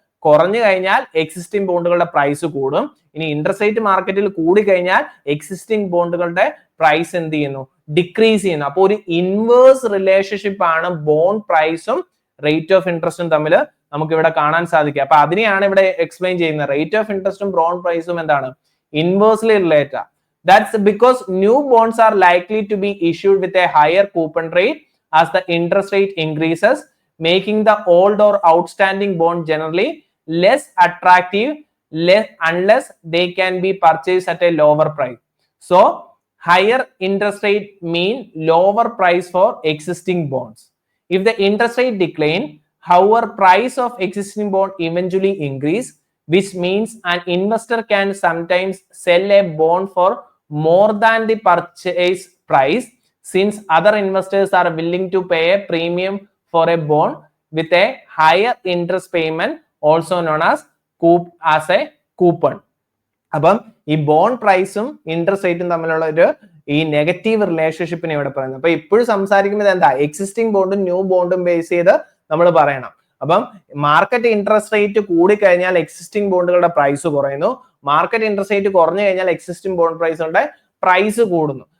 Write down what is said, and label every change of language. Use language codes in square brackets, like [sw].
[ml] കുറഞ്ഞു കഴിഞ്ഞാൽ existing ബോണ്ടുകളുടെ price കൂടും. ഇനി ഇൻട്രസ്റ്റ് റേറ്റ് മാർക്കറ്റിൽ കൂടി കഴിഞ്ഞാൽ എക്സിസ്റ്റിംഗ് ബോണ്ടുകളുടെ പ്രൈസ് എന്ത് ചെയ്യുന്നു, ഡിക്രീസ് ചെയ്യുന്നു. അപ്പോൾ ഒരു ഇൻവേഴ്സ് റിലേഷൻഷിപ്പ് ആണ് ബോണ്ട് പ്രൈസും റേറ്റ് ഓഫ് ഇൻട്രസ്റ്റും തമ്മിൽ നമുക്ക് ഇവിടെ കാണാൻ സാധിക്കുക. അപ്പൊ അതിനെയാണ് ഇവിടെ എക്സ്പ്ലെയിൻ ചെയ്യുന്നത്. റേറ്റ് ഓഫ് ഇൻട്രസ്റ്റും ബോണ്ട് പ്രൈസും എന്താണ്, inversely related. [en] That's because new bonds are likely to be issued with a higher coupon rate as the interest rate increases, making the old or outstanding bond generally less attractive unless they can be purchased at a lower price. So higher interest rate mean lower price for existing bonds. If the interest rate decline, however, price of existing bond eventually increase, which means an investor can sometimes sell a bond for more than the purchase price, since other investors are willing to pay a premium for a bond with a higher interest payment, also known as a coupon. [ml] അപ്പം ഈ bond പ്രൈസും interest റേറ്റും തമ്മിലുള്ള ഒരു ഈ negative റിലേഷൻഷിപ്പിനെ ഇവിടെ പറയുന്നത്. അപ്പൊ ഇപ്പോഴും സംസാരിക്കുന്നത് എന്താ, എക്സിസ്റ്റിംഗ് ബോണ്ടും ന്യൂ ബോണ്ടും ബേസ് ചെയ്ത് നമ്മൾ പറയണം. അപ്പം മാർക്കറ്റ് ഇൻട്രസ്റ്റ് റേറ്റ് കൂടിക്കഴിഞ്ഞാൽ എക്സിസ്റ്റിംഗ് ബോണ്ടുകളുടെ പ്രൈസ് കുറയുന്നു, മാർക്കറ്റ് ഇൻട്രസ്റ്റ് റേറ്റ് കുറഞ്ഞു കഴിഞ്ഞാൽ എക്സിസ്റ്റിംഗ് ബോണ്ട് പ്രൈസുകളുടെ പ്രൈസ് കൂടുന്നു.